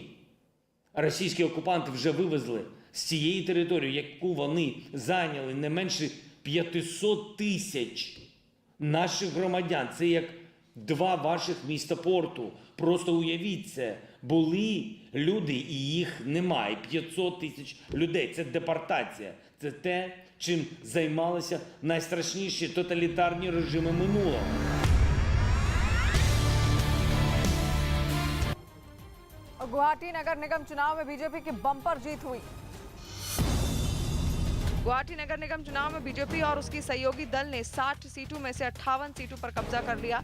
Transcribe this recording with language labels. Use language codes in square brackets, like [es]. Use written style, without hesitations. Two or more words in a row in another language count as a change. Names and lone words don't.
[uk] Російські окупанти вже вивезли з цієї території, яку вони зайняли, не менше 500 тисяч наших громадян. Це як 2 ваших міста порту. Просто уявіть це. Були люди і їх немає. 500 тисяч людей. Це депортація. Це те, чим займалися найстрашніші тоталітарні режими минулого. [hi] गुवाहाटी नगर निगम चुनाव में बीजेपी की बम्पर जीत हुई। गुवाहाटी नगर निगम चुनाव में बीजेपी और उसकी सहयोगी दल ने 60 सीटों में से 58 सीटों पर कब्जा कर लिया।